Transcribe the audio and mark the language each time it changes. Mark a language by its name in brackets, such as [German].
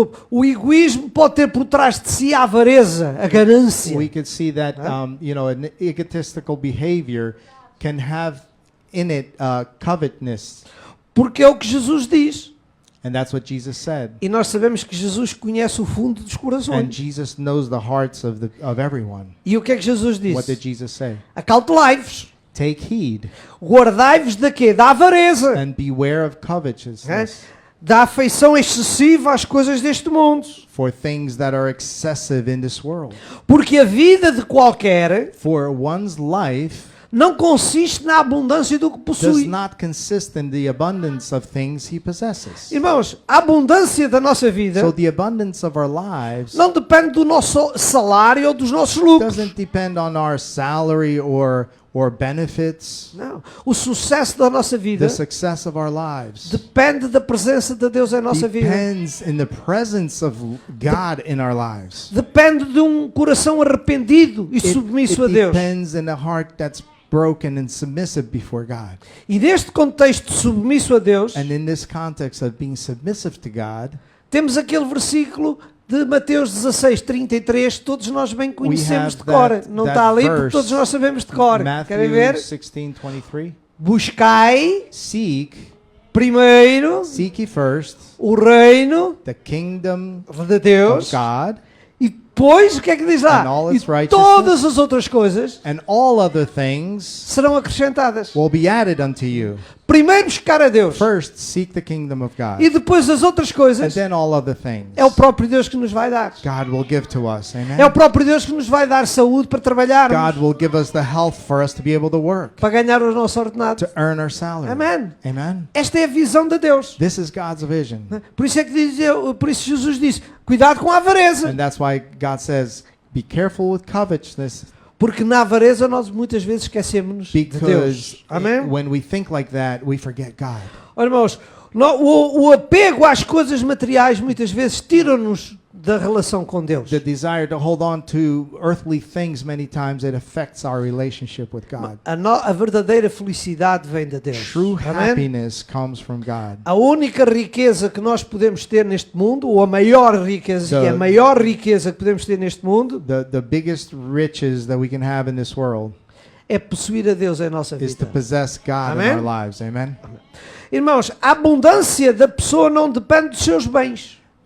[Portuguese] o egoísmo pode ter por trás de si a avareza, a ganância. [English] we could see that an egotistical behavior can have in it covetousness. [Portuguese] Porque é o que Jesus diz. [English] And that's what Jesus said. [Portuguese] E nós sabemos que Jesus conhece o fundo dos [English] And [Portuguese] corações. [English] Jesus knows the hearts of everyone. [Portuguese] E o que é que Jesus [English] What did [Portuguese] disse? [English] Jesus say? [Portuguese] Acautelai-vos. [English] Take heed [Portuguese] Guardai-vos da quê? Da avareza. [English] and beware of covetousness, [Portuguese] Da afeição excessiva às coisas deste mundo. [English] for things that are excessive in this world. [Portuguese] Porque a vida de qualquer [English] For one's life [Portuguese] não consiste na abundância do que [English] does [Portuguese] possui. [English] not consist in the abundance of things he possesses. [Portuguese] Irmãos, a abundância da nossa vida [English] So the abundance of our lives [Portuguese] não depende do nosso salário ou dos nossos lucros. [English] doesn't depend on our salary or benefits. [Portuguese] Não. O sucesso da nossa vida [English] The success of our lives [Portuguese] depende da presença de Deus em nossa vida. [English] depends in the presence of God in our lives. [Portuguese] Depende de um coração arrependido e [English] It [Portuguese] submisso a Deus. [English] depends in a heart that's broken and submissive before God. [Portuguese] E neste contexto de submisso a Deus, [English] And in this context of being submissive to God, [Portuguese] temos aquele versículo de Mateus 16:33, todos nós bem conhecemos [English] have [Portuguese] de cor. [English] that- [Portuguese] Não [English] that [Portuguese] está ali porque [English] verse, [Portuguese] todos nós sabemos de cor. Querem [English] Matthew [Portuguese] ver? [English] 16:23, [Portuguese] Buscai [English] seek [Portuguese] primeiro [English] ye first [Portuguese] o reino [English] the kingdom [Portuguese] de Deus [English] of God, [Portuguese] e depois o que é que diz lá? [English] And all [Portuguese] E [English] its righteousness. [Portuguese] todas as outras coisas [English] and all other things [Portuguese] serão acrescentadas. [English] will be added unto you. [Portuguese] Primeiro buscar a Deus [English] First, seek the kingdom of God, [Portuguese] e depois as outras [English] and [Portuguese] coisas [English] then all other things [Portuguese] é o próprio Deus que nos vai dar. [English] God will give to us. Amen. [Portuguese] É o próprio Deus que nos vai dar saúde para trabalhar, [English] God will give us the health for us to be able to work, [Portuguese] para ganhar os nossos ordenados. [English] to earn our salary. [Portuguese] Amém. [English] Amen. [Portuguese] Esta é a visão de Deus. [English] This is God's vision. [Portuguese] Por isso é que por isso Jesus disse: cuidado com a avareza, [English] And that's why God says, be careful with covetousness, [Portuguese] porque na avareza nós muitas vezes esquecemos de [English] because [Portuguese] Deus. Amém. [English] when we think like that, we forget God. [Portuguese] Olha, irmãos, o apego às coisas materiais muitas vezes tira-nos da relação com Deus. [English] The desire to hold on to earthly things, many times it affects our relationship with God. [Portuguese] A verdadeira felicidade vem de Deus. [English] True [Portuguese] Amém? [English] happiness comes from God. [Portuguese] A única riqueza que nós podemos ter neste mundo, ou a maior riqueza, e a [English] The- [Portuguese] maior riqueza que podemos ter neste mundo, [English] The biggest riches that we can have in this world [Portuguese] é possuir a Deus em nossa [English] is to [Portuguese] vida. [English] possess God Amen? in our lives. Amen. [Portuguese] Irmãos, a abundância da pessoa não depende dos seus bens.